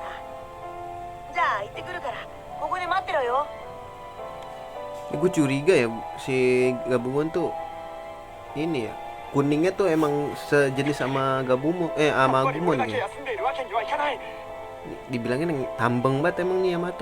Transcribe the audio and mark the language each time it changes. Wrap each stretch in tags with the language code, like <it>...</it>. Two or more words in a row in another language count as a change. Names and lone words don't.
<ja>じゃあ行ってくるからここで待ってろよ。</ja> <id>Gue curiga ya si Gabumon tuh ini ya, kuningnya tuh emang sejenis sama Gabumon sama Agumon ya. Dibilangin yang tambeng banget emang nih Yamato.</id>